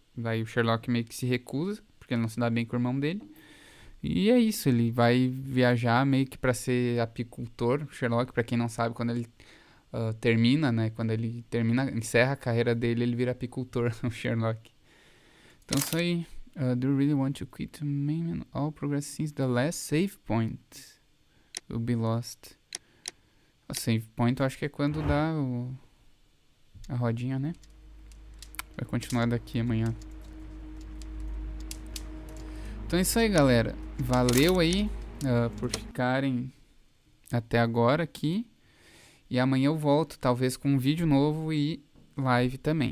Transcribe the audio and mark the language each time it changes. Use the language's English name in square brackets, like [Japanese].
[Portuguese] Daí o Sherlock meio que se recusa, porque ele não se dá bem com o irmão dele. E é isso, ele vai viajar meio que para ser apicultor. O Sherlock, para quem não sabe, quando ele termina, né? Quando ele encerra a carreira dele, ele vira apicultor, o Sherlock. Então isso aí. [English] Do you really want to quit main all progress since the last save point will be lost? [Portuguese] A save point eu acho que é quando dá a rodinha, né? Vai continuar daqui amanhã. Então é isso aí, galera. Valeu aí por ficarem até agora aqui. E amanhã eu volto, talvez com um vídeo novo e live também.